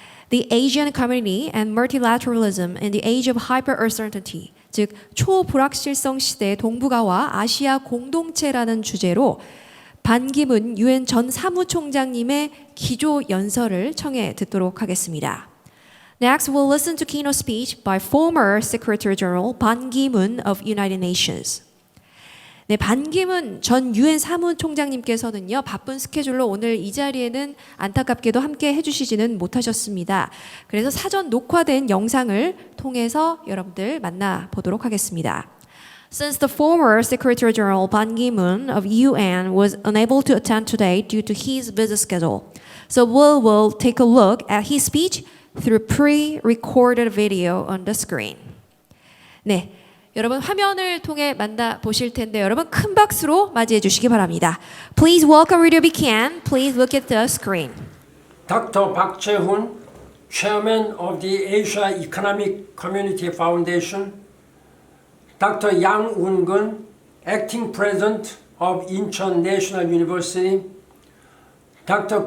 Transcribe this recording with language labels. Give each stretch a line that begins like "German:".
English: The Asian Community and Multilateralism in the Age of Hyper-Uncertainty,
Korean: 즉 초불확실성 시대 동북아와 아시아 공동체라는 주제로 반기문 유엔 전 사무총장님의 기조연설을 청해 듣도록 하겠습니다.
English: Next, we'll listen to keynote speech by former Secretary General Ban Ki-moon of United Nations.
Korean: 네, 반기문 전 유엔 사무총장님께서는요, 바쁜 스케줄로 오늘 이 자리에는 안타깝게도 함께 해주시지는 못하셨습니다. 그래서 사전 녹화된 영상을 통해서 여러분들 만나보도록 하겠습니다.
English: Since the former Secretary General Ban Ki-moon of UN was unable to attend today due to his busy schedule, so we will take a look at his speech through pre-recorded video on the screen.
Korean: 네. 여러분 화면을 통해 만나보실 텐데 여러분 큰 박수로 맞이해 주시기 바랍니다.
English: Please welcome Video Becan. Please look at the screen. Dr. Park Jae-hoon, Chairman of the Asia Economic Community Foundation, Dr. Yang Eun-gun, Acting President of Incheon National University, Dr.